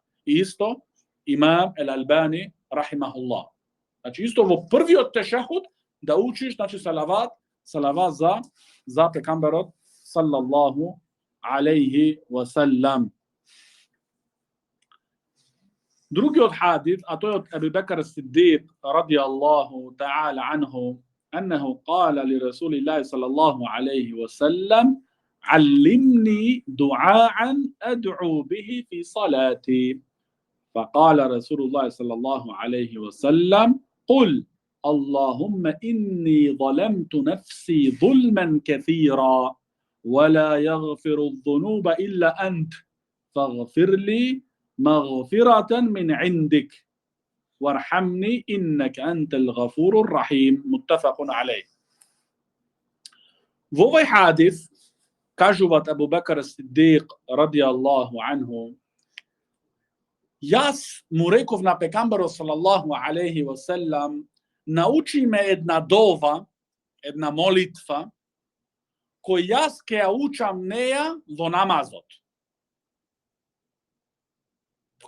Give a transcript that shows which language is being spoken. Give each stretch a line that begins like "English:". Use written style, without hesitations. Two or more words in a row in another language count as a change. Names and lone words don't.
Macedonian: И исто Имам Ал-Албани рахимахуллах. Значи исто во првиот тешахуд да учиш, значи салават за пекамберот
Arabic: صلى الله عليه وسلم.
Macedonian: Другиот хадис, а тој од Абу Бекр ас-Сиддиқ
Arabic: رضي الله تعالى عنه, أنه قال لرسول الله صلى الله عليه وسلم علمني دعاء أدعو به في صلاتي فقال رسول الله صلى الله عليه وسلم قل اللهم إني ظلمت نفسي ظلما كثيرا ولا يغفر الذنوب إلا أنت فاغفر لي مغفرة من عندك وارحمني إنك أنت الغفور الرحيم متفق عليه.
Macedonian: Во овој хадис кажуваат Абу Бекр ас-Сиддиқ
Arabic: رضي الله عنه,
Macedonian: јас му реков на пекамберот
Arabic: صلى الله عليه وسلم,
Macedonian: научи ме една дова, една молитва, кој јас ќе ја учам неја во намазот.